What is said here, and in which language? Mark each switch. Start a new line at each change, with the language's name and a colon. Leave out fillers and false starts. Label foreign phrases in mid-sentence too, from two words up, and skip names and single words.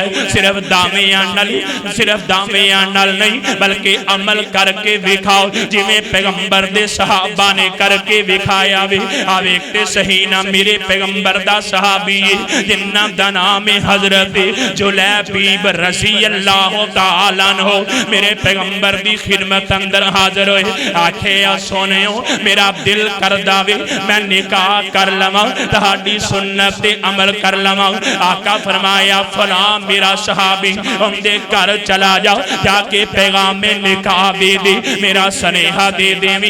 Punjabi: صرف دعویاں نال نہیں بلکہ عمل کر کے وکھاؤ، جویں پیغمبر دے صحابہ نے کر کے وکھایا وے. آ ویکھتے صحیح نا میرے پیغمبر دا صحابی جنہاں دا نام ہے حضرت جلیبیب
Arabic: رضي الله تعالى عنه,
Punjabi: میرے پیغمبر دی خدمت اندر حاضر ہوئے. آکھے سوہنیو میرا دل کردا وے میں نکاح کر لواں، تہاڈی سنت تے عمل کر لواں. آقا فرمایا فلاں میرا صحابی
Urdu: ان کے گھر چلا جاؤ,
Punjabi: جا کے پیغام نکاح دے دے، میرا سنیہا دے دیویں.